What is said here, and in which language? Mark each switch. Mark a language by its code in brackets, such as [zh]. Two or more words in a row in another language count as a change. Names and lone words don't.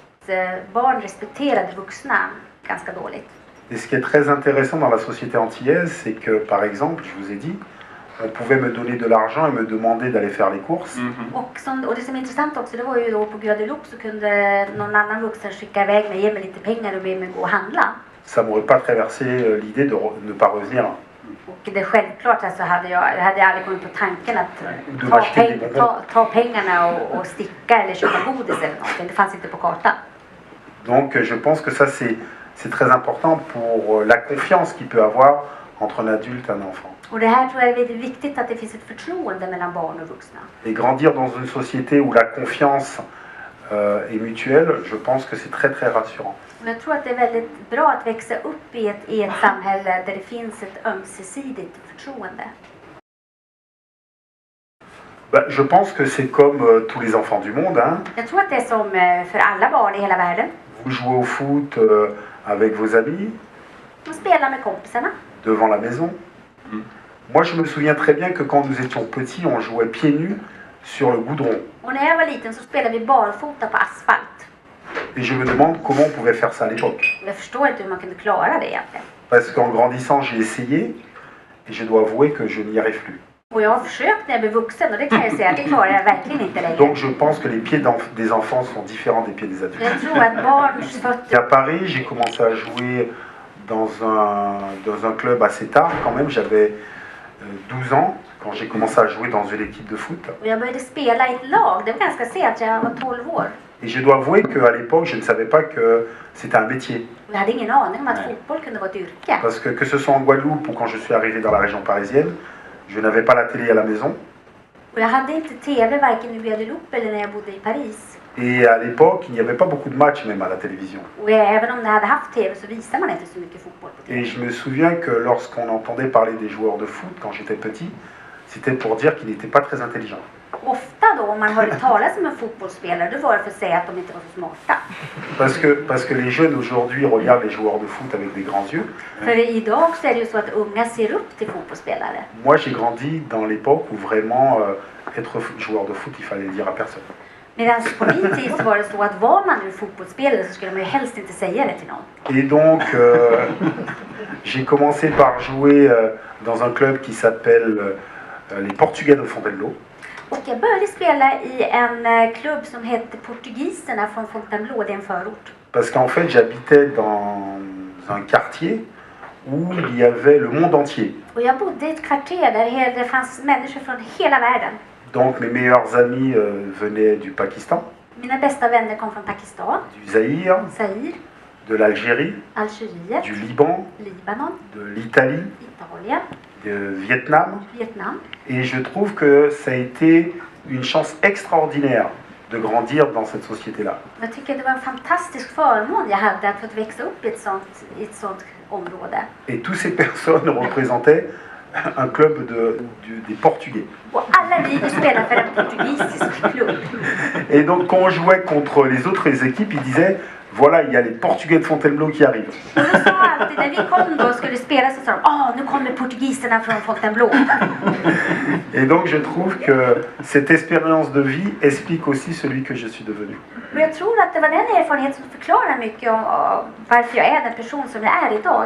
[sv] Barn respekterade vuxna ganska dåligt. [fr] Et ce qui est très intéressant dans la société antillaise, c'est que, par exemple, je vous ai dit, on pouvait me donner de l'argent et me demander d'aller faire les courses. [sv] Och det som är intressant också, det var ju då på Guadeloupe så kunde någon annan vuxen skicka iväg mig, ge mig lite pengar och be mig gå och handla. [fr] Ça m'aurait pas traversé l'idée de ne pas revenir [sv] Och det är självklart alltså hade jag aldrig kommit på tanken att Du var stilig. ta pengarna och sticka eller köpa godis eller någonting. Det fanns inte på kartan. [fr] Donc je pense que ça c'est très important pour la confiance qu'il peut avoir entre un adulte et un enfant. [sv] Och det här tror jag är väldigt viktigt att det finns ett förtroende mellan barn och vuxna. [fr] Et grandir dans une société où la confiance est mutuelle, je pense que c'est très très rassurant. [sv] Och jag tror att det är väldigt bra att växa upp i ett samhälle där det finns ett ömsesidigt förtroende. [fr] Je pense que c'est comme tous les enfants du monde. Hein. [sv] Jag tror att det är som för alla barn i hela världen. [fr] Vous jouez au foot avec vos amis, [sv] De spelar med kompisarna. [fr] devant la maison. Moi, je me souviens très bien que quand nous étions petits, on jouait pieds nus sur le goudron. [sv] Och när jag var liten så spelade vi barfota på asfalt. [fr] Et je me demande comment on pouvait faire ça à l'époque. [sv] Jag förstår inte hur man kunde klara det egentligen. [fr] Parce qu'en grandissant, j'ai essayé et je dois avouer que je n'y arrive plus. [sv] Och jag har försökt när jag blev vuxen och det kan jag säga att det klarar jag verkligen inte längre. [fr] Donc je pense que les pieds des enfants sont différents des pieds des adultes. [sv] Jag tror att barns fötter... [fr] À Paris, j'ai commencé à jouer dans un club assez tard quand même. J'avais 12 ans quand j'ai commencé à jouer dans une équipe de foot. [sv] Och jag började spela i ett lag, det var ganska sent, jag var 12 år. [fr] Et je dois avouer qu'à l'époque, je ne savais pas que c'était un métier. [sv] Och jag hade ingen aning om att fotboll kunde vara ett yrke. [fr] Parce que ce soit en Guadeloupe ou quand je suis arrivé dans la région parisienne, je n'avais pas la télé à la maison. [sv] Och jag hade inte TV varken i Guadeloupe eller när jag bodde i Paris. [fr] Et à l'époque, il n'y avait pas beaucoup de matchs même à la télévision. [sv] Och även om jag hade haft TV så visade man inte så mycket fotboll på TV. [fr] Et je me souviens que lorsqu'on entendait parler des joueurs de foot quand j'étais petit, c'était pour dire qu'ils n'étaient pas très intelligents. [sv] Ofta då om man hörde talas om en fotbollsspelare då var det för att säga att de inte var så smarta. [fr] Parce que les jeunes aujourd'hui regardent les joueurs de foot avec des grands yeux. [sv] För idag så är det ju så att unga ser upp till fotbollsspelare. [fr] Moi, j'ai grandi dans l'époque où vraiment être joueur de foot, il fallait le dire à personne. [sv] Medan på min tid så var det så att var man nu fotbollsspelare så skulle man ju helst inte säga det till någon. [fr] Et donc, j'ai commencé par jouer dans un club qui s'appelle les Portugais de Fontainebleau. [sv] Och jag började spela i en klubb som hette Portugiserna från Fontainebleau, det är en förort. [fr] Parce qu'en fait, j'habitais dans un quartier où il y avait le monde entier. [sv] Och jag bodde i ett kvarter där det fanns människor från hela världen. [fr] Donc mes meilleurs amis venaient du Pakistan, [sv] Mina bästa vänner kom från Pakistan, [fr] du Zaïre, [sv] Zaire, [fr] de l'Algérie, [sv] Algeriet, [fr] du Liban, [sv] Libanon, [fr] de l'Italie, [sv] Italien, [fr] de Vietnam. [sv] Vietnam. [fr] Et je trouve que ça a été une chance extraordinaire de grandir dans cette société-là. [sv] Jag tycker det var en fantastisk förmån jag hade att få växa upp i ett sånt område. [fr] Et toutes ces personnes représentaient un club des Portugais. [sv] Och alla vi spelade för en portugisisk klubb. [fr] Et donc quand on jouait contre les autres équipes, ils disaient voilà, il y a les Portugais de Fontainebleau qui arrivent. [sv] Och de sa alltid, när vi kom då och skulle spela så sa de, nu kommer portugiserna från Fontainebleau. [fr] Et donc je trouve que cette expérience de vie explique aussi celui que je suis devenu. [sv] Och jag tror att det var den erfarenhet som förklarar mycket om varför jag är den person som jag är idag.